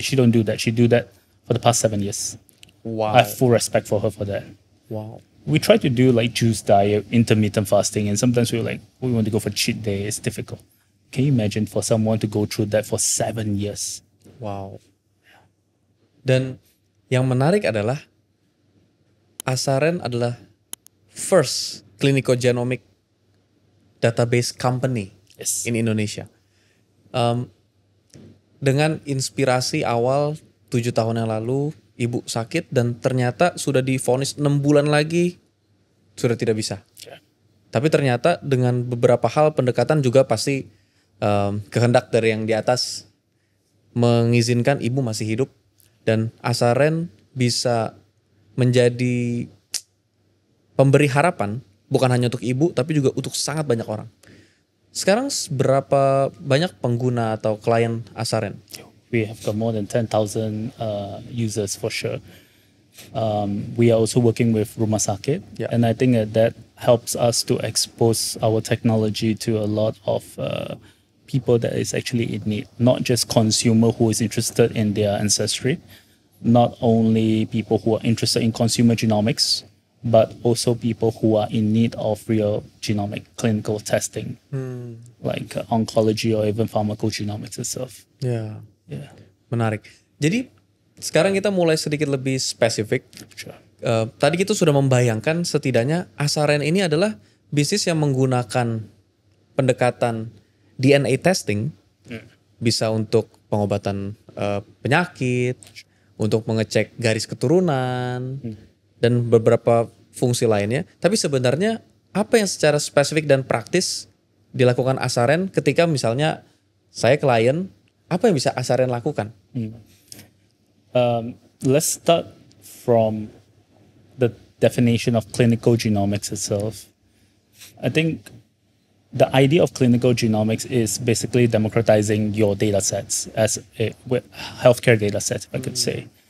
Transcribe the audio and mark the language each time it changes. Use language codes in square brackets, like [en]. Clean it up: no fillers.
[en] She don't do that. She do that for the past 7 years. Wow. I have full respect for her for that. Wow. We try to do like juice diet, intermittent fasting, and sometimes we're like, we want to go for cheat day. It's difficult. Can you imagine for someone to go through that for 7 years? Wow. [id] Dan yang menarik adalah Asaren adalah [en] first clinical genomic database company Yes. in Indonesia. [id] Dengan inspirasi awal 7 tahun yang lalu, ibu sakit dan ternyata sudah divonis 6 bulan lagi sudah tidak bisa. [en] Yeah. [id] Tapi ternyata dengan beberapa hal pendekatan juga pasti kehendak dari yang di atas mengizinkan ibu masih hidup dan Asaren bisa menjadi pemberi harapan bukan hanya untuk ibu tapi juga untuk sangat banyak orang. Sekarang berapa banyak pengguna atau klien Asaren? [en] We have got more than 10,000 users for sure. We are also working with Rumah Sakit, Yeah. and I think that helps us to expose our technology to a lot of people that is actually in need, not just consumer who is interested in their ancestry, not only people who are interested in consumer genomics, but also people who are in need of real genomic clinical testing, like oncology or even pharmacogenomics itself. [id] Ya, [en] Yeah, [id] menarik. Jadi sekarang kita mulai sedikit lebih spesifik. [en] sure. [id] Tadi kita sudah membayangkan setidaknya Asaren ini adalah bisnis yang menggunakan pendekatan DNA testing, bisa untuk pengobatan penyakit, untuk mengecek garis keturunan, dan beberapa fungsi lainnya. Tapi sebenarnya apa yang secara spesifik dan praktis dilakukan Asaren ketika misalnya saya klien, apa yang bisa Asaren lakukan? [en] Let's start from the definition of clinical genomics itself. I think the idea of clinical genomics is basically democratizing your data sets as healthcare data sets, if I could say.